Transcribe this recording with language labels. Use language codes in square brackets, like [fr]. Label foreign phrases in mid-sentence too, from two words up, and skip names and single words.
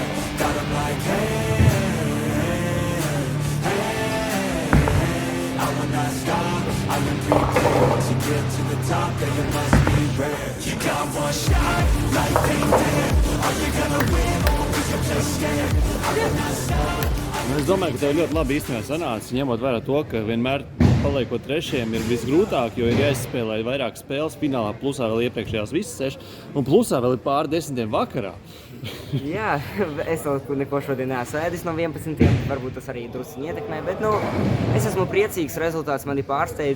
[en] God, I'm like, I will not stop, I am prepared to get to the top, yeah, you must be rare. You got one shot, life ain't fair. Are you gonna win or is it just scared? I will not stop. [lv] Es domāju, ka tev ļoti labi īstenībā sanāca, ņemot vērā to, ka vienmēr paliekot trešajam ir visgrūtāk, jo ir jāizspēlē vairāk spēles finālā, plusā vēl iepriekšējās visas 6, un plusā vēl ir pāri 10 vakarā. Jā, es vēl neko šodien neesmu ēdis no 11, varbūt tas arī drusciņi ietekmē, bet es esmu priecīgs, rezultāts mani pārsteidz.